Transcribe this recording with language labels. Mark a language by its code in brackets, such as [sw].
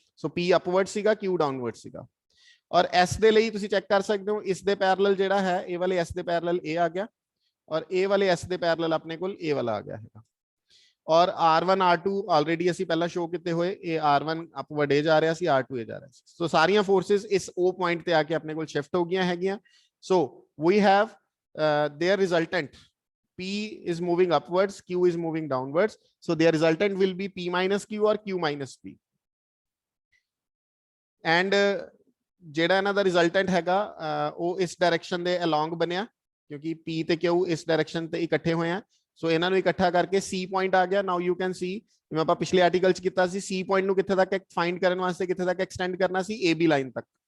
[pa] ਸੋ P upward ਸੀਗਾ, Q downward ਸੀਗਾ। ਔਰ S ਦੇ ਲਈ ਤੁਸੀਂ ਚੈੱਕ ਕਰ ਸਕਦੇ ਹੋ, ਇਸ ਦੇ ਪੈਰਲਲ ਜਿਹੜਾ ਹੈ, ਇਹ ਵਾਲੇ S ਦੇ ਪੈਰਲਲ ਇਹ ਆ ਗਿਆ, [hi] और ए वाले S ਦੇ पैरेलल अपने को A वाला आ गया है। [pa] और R1 R2 ऑलरेडी ਅਸੀਂ ਪਹਿਲਾਂ ਸ਼ੋ ਕੀਤੇ ਹੋਏ, ਇਹ R1 ਅਪਵਰਡ A ਜਾ ਰਿਹਾ ਸੀ, R2 A ਜਾ ਰਿਹਾ ਸੀ। ਸੋ ਸਾਰੀਆਂ ਫੋਰਸਸ ਇਸ O ਪੁਆਇੰਟ ਤੇ ਆ ਕੇ ਆਪਣੇ ਕੋਲ ਸ਼ਿਫਟ ਹੋ ਗਈਆਂ ਹੈਗੀਆਂ। [en] So we have their resultant, P is moving upwards, Q is moving downwards, so their resultant will be P minus Q or Q minus P। [pa] and ਜਿਹੜਾ ਇਹਨਾਂ ਦਾ ਰਿਜ਼ਲਟੈਂਟ ਹੈਗਾ ਉਹ ਇਸ ਡਾਇਰੈਕਸ਼ਨ ਦੇ ਅਲੋਂਗ ਬਣਿਆ, क्योंकि P ਤੇ Q ਇਸ ਡਾਇਰੈਕਸ਼ਨ ਤੇ ਇਕੱਠੇ ਹੋਏ ਆ। ਸੋ ਇਹਨਾਂ ਨੂੰ ਇਕੱਠਾ ਕਰਕੇ C ਪੁਆਇੰਟ ਆ ਗਿਆ। [en] now you can see, [pa] ਜਿਵੇਂ ਆਪਾਂ ਪਿਛਲੇ ਆਰਟੀਕਲ ਚ ਕੀਤਾ ਸੀ, C ਪੁਆਇੰਟ ਨੂੰ ਕਿੱਥੇ ਤੱਕ ਫਾਈਂਡ ਕਰਨ ਵਾਸਤੇ ਕਿੱਥੇ ਤੱਕ ਐਕਸਟੈਂਡ ਕਰਨਾ ਸੀ, AB ਲਾਈਨ ਤੱਕ।